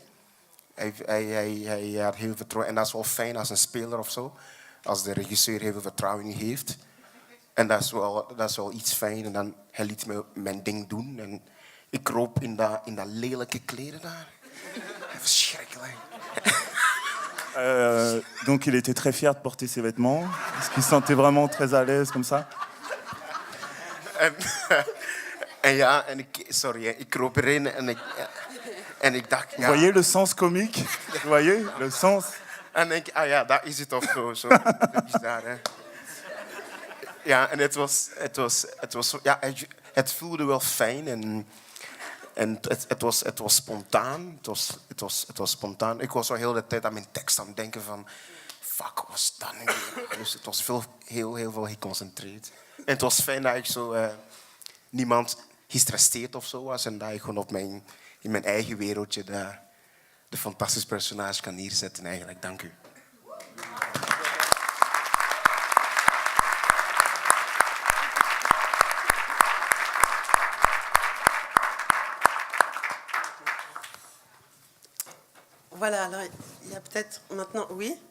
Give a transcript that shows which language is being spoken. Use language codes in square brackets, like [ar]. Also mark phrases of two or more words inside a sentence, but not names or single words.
[nl] Hij had heel veel vertrouwen. En dat is wel fijn als een speler of zo. Als de regisseur heel veel vertrouwen in je heeft. En dat is wel iets fijn. En dan hij liet me mijn ding doen. En ik kroop in dat lelijke kleren daar. Verschrikkelijk. [fr] Donc il était très fier de porter ses vêtements, parce qu'il se sentait vraiment très à l'aise comme ça. [nl] En ja, ik kroop erin en ik dacht... Ja. [fr] Voyez le sens comique? Voyez le sens? [nl] En denk ah ja, dat is het of zo. Is daar, hè. Ja, en het voelde wel fijn en het was spontaan. Het was spontaan. Ik was al heel de tijd aan mijn tekst aan het denken van... Fuck, wat was dat nu weer? Dus het was heel veel geconcentreerd. En het was fijn dat ik zo... niemand gestresseerd of zo was. En dat ik gewoon in mijn eigen wereldje de fantastische personage kan neerzetten eigenlijk. Dank u. [fr] Voilà, alors il y a peut-être maintenant, oui.